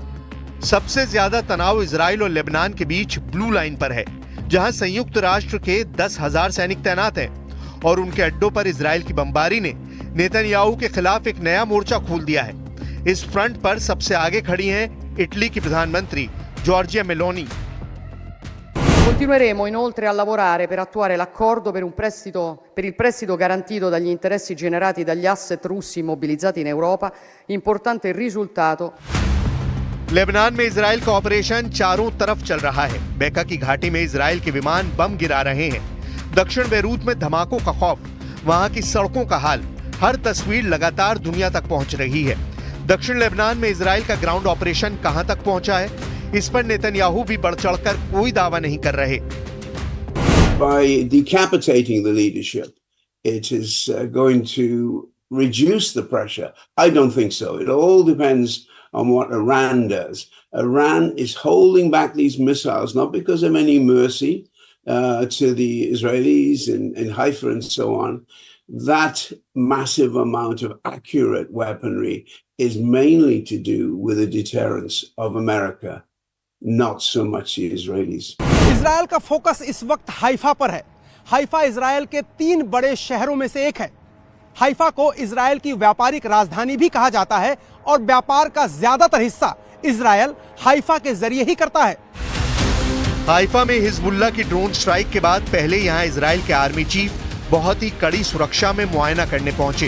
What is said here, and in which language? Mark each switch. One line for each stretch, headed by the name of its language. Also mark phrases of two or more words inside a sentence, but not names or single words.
Hindi: सबसे ज्यादा तनाव इजराइल और लेबनान के बीच ब्लू लाइन पर है, जहां संयुक्त राष्ट्र के 10,000 सैनिक तैनात हैं और उनके अड्डों पर इजराइल की बमबारी ने नेतन्याहू के खिलाफ एक नया मोर्चा खोल दिया है। इस फ्रंट पर सबसे आगे खड़ी हैं इटली की प्रधानमंत्री जॉर्जिया मेलोनी।
Italian: Continueremo inoltre a lavorare per attuare l'accordo per il prestito garantito dagli interessi generati dagli asset russi immobilizzati in Europa, importante risultato.
Hindi: लेबनान में इजराइल का ऑपरेशन चारों तरफ चल रहा है। बेका की घाटी में इजराइल के विमान बम गिरा रहे हैं। दक्षिण बेरूत में धमाकों का खौफ, वहां की सड़कों का हाल, हर तस्वीर लगातार दुनिया तक पहुंच रही है। दक्षिण लेबनान में इजराइल का
English: ground operation
Hindi: कहां तक पहुंचा है, इस पर नेतन्याहू भी बढ़ चढ़कर कोई दावा नहीं कर रहे।
English: By decapitating the leadership, it is going to reduce the pressure. I don't think so. It all depends on what Iran does. Iran is holding back these missiles not because of any mercy to the Israelis in Haifa and so on. That massive amount of accurate weaponry is mainly to do with the deterrence of America, not so much the Israelis.
Hindi: इजरायल का फोकस इस वक्त हाइफा पर है। हाइफा इजरायल के 3 बड़े शहरों में से एक है। हाइफा को इजरायल की व्यापारिक राजधानी भी कहा जाता है और व्यापार का ज्यादातर हिस्सा इजरायल हाइफा के जरिए ही करता है। हाइफा में हिजबुल्लाह की
English: drone strike
Hindi: के बाद पहले यहां इजराइल के आर्मी चीफ बहुत ही कड़ी सुरक्षा में मुआयना करने पहुंचे।